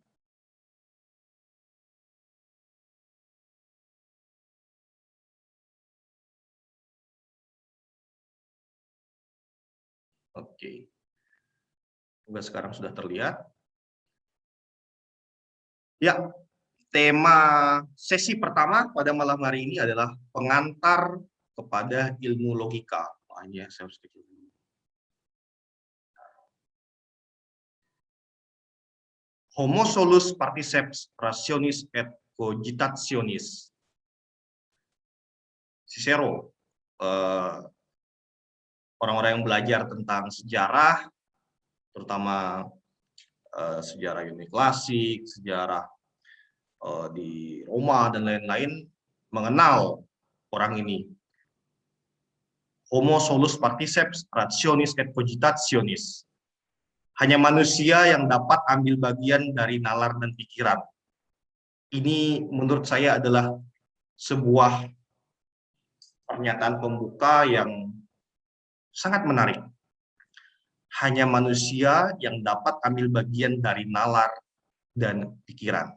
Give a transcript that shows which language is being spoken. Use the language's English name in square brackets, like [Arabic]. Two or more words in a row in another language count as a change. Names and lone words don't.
[Indonesian] Oke. Sekarang sudah terlihat. Ya, tema sesi pertama pada malam hari ini adalah pengantar kepada ilmu logika. Saya harus kecil dulu. [Latin] Homo solus particeps rationis et cogitationis. [Indonesian] Cicero, orang-orang yang belajar tentang sejarah, terutama sejarah Yunani klasik, sejarah di Roma dan lain-lain, mengenal orang ini. [Latin] Homo solus particeps rationis et cogitationis. [Indonesian] Hanya manusia yang dapat ambil bagian dari nalar dan pikiran. Ini menurut saya adalah sebuah pernyataan pembuka yang sangat menarik. Hanya manusia yang dapat ambil bagian dari nalar dan pikiran.